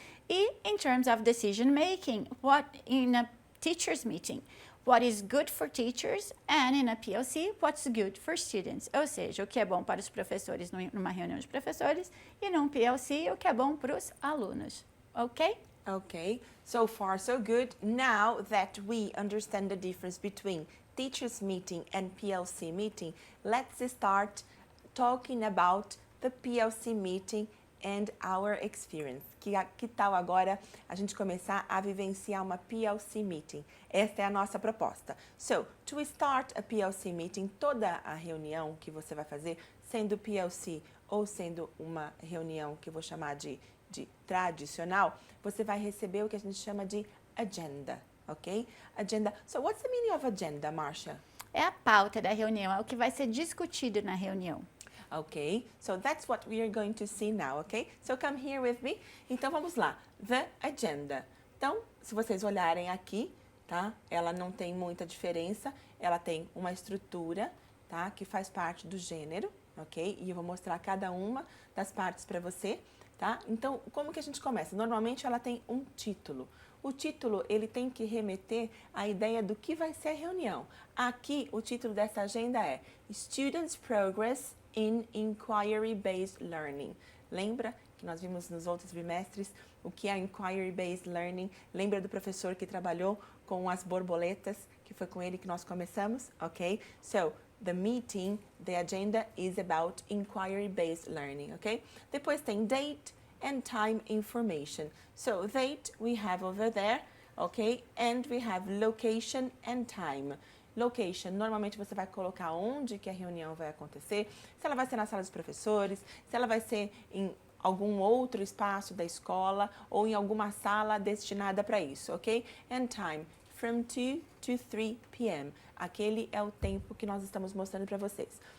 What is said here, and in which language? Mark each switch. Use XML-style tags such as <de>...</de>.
<en>E, in terms of decision making, in a teacher's meeting, what is good for teachers, and in a PLC, what's good for students.</en> <pt>Ou seja, o que é bom para os professores numa reunião de professores e num PLC, o que é bom para os alunos.</pt> <en>Ok? Okay, so far so good. Now that we understand the difference between teachers meeting and PLC meeting, let's start talking about the PLC meeting and our experience.</en> <pt>Que tal agora a gente começar a vivenciar uma PLC meeting? Esta é a nossa proposta.</pt> <en>So, to start a PLC meeting,</en> <pt>toda a reunião que você vai fazer, sendo PLC ou sendo uma reunião que eu vou chamar de tradicional, você vai receber o que a gente chama de agenda, ok? Agenda.</pt> <en>So, what's the meaning of agenda, Marcia?</en> <pt>É a pauta da reunião, é o que vai ser discutido na reunião.</pt> <en>Okay, so that's what we are going to see now, okay? So come here with me.</en> <pt>Então vamos lá,</pt> <en>the agenda.</en> <pt>Então, se vocês olharem aqui, tá? Ela não tem muita diferença, ela tem uma estrutura, tá? Que faz parte do gênero, ok? E eu vou mostrar cada uma das partes para você, tá? Então, como que a gente começa? Normalmente ela tem um título. O título, ele tem que remeter à ideia do que vai ser a reunião. Aqui, o título dessa agenda é Students' Progress in Inquiry-Based Learning. Lembra que nós vimos nos outros bimestres o que é Inquiry-Based Learning? Lembra do professor que trabalhou com as borboletas, que foi com ele que nós começamos? Ok?</pt> <en>So, the meeting, the agenda is about Inquiry-Based Learning, ok?</en> <pt>Depois tem</pt> <en>date and time information. So, date we have over there, ok? And we have location and time.</en> <pt>Location, normalmente você vai colocar onde que a reunião vai acontecer, se ela vai ser na sala dos professores, se ela vai ser em algum outro espaço da escola ou em alguma sala destinada para isso, ok?</pt> <en>And time, from 2 to 3 p.m.</en> <pt>Aquele é o tempo que nós estamos mostrando para vocês.</pt>